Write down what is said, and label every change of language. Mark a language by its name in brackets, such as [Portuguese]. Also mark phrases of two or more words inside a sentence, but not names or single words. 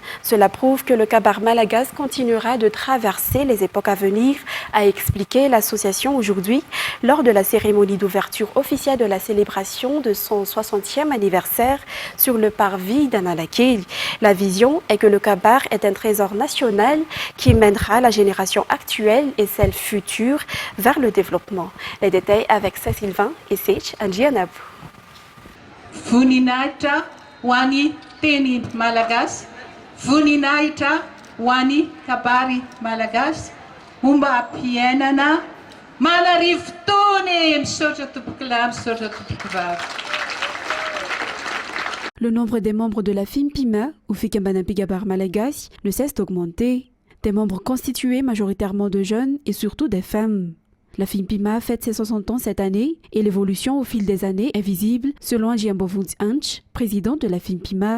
[French] Cela prouve que le Kabar Malagasy continuera de traverser les époques à venir, a expliqué l'association aujourd'hui lors de la cérémonie d'ouverture officielle de la célébration de son 60e anniversaire sur le parvis d'Analakeli. La vision est que le Kabar est un trésor national qui mènera la génération actuelle et celle future vers le développement. Les détails avec Sylvain et Sech Anjianabu. [Malagasy] Voninahitra wani teny malagasy, voninahitra wani kabary malagasy, momba ampiainana manarivo tony misaotra tompoky lahy misaotra tompoky vavy. [French] Le nombre des membres de la FIMPIMA ou Fikambanan Pikabar Malagasy ne cesse d'augmenter. Des membres constitués majoritairement de jeunes et surtout des femmes. La FIMPIMA fête ses 60 ans cette année et l'évolution au fil des années est visible selon Ajiambovunts Anch, président de la FIMPIMA.